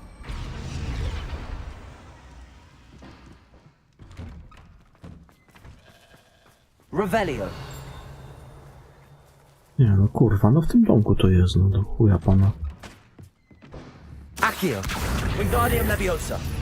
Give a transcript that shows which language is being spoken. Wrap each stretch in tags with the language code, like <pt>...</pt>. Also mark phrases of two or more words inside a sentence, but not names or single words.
<pl>Revelio. Nie no kurwa, no w tym domku to jest, no do chuja pana. Accio. Wingardium Leviosa.</pl>